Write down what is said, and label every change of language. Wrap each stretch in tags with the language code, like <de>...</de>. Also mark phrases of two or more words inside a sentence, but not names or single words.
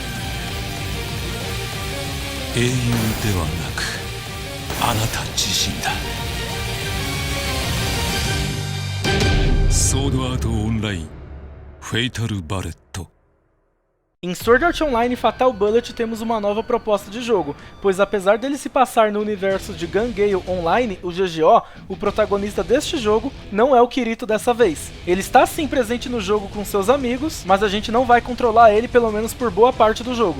<ja>英雄ではなくあなた自身だ。ソードアートオンラインフェイタルバレット。</ja> <pt>Em Sword Art Online Fatal Bullet temos uma nova proposta de jogo, pois apesar dele se passar no universo de Gun Gale Online, o GGO, o protagonista deste jogo não é o Kirito dessa vez. Ele está sim presente no jogo com seus amigos, mas a gente não vai controlar ele pelo menos por boa parte do jogo.</pt>